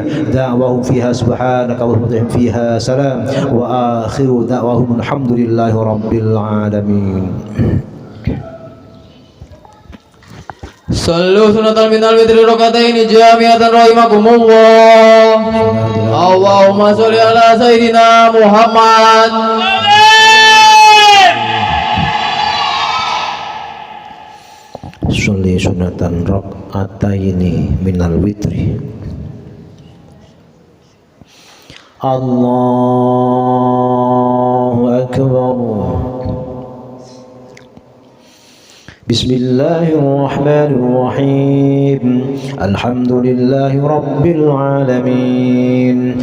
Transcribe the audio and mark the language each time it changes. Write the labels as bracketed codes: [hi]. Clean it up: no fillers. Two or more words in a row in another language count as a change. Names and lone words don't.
[ar] دعواهم فيها سبحانك اللهم فيها سلام وآخر دعواهم الحمد لله رب العالمين. صلوا سنة من الوتر ركعتين جامعة رحمكم الله. اللهم صل على سيدنا محمد. صل سنة ركعتين من الوتر. الله أكبر. Bismillahirrahmanirrahim. الحمد لله رب العالمين.